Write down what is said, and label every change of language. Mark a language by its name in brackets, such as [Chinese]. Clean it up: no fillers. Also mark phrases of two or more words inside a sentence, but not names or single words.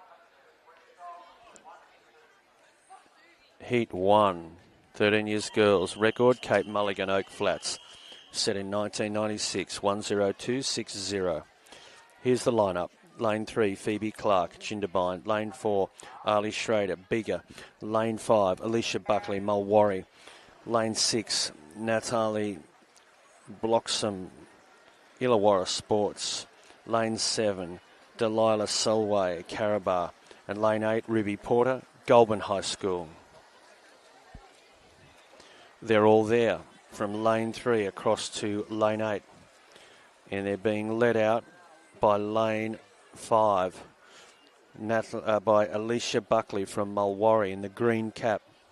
[English] Heat 1, 13 years girls. Record, Cape Mulligan Oak Flats. Set in 1996, 10260. Here's the lineup. Lane 3, Phoebe Clark, Jindabyne. Lane 4, Ali Schrader, Bigger. Lane 5, Alicia Buckley, Mulwarry. Lane 6, Natalie Bloxham, Illawarra Sports. Lane 7, Delilah Selway, Carabar. And Lane 8, Ruby Porter, Goulburn High School. They're all there from Lane 3 across to Lane 8. And they're being led out by Lane 5, by Alicia Buckley from Mulwarry in the green cap.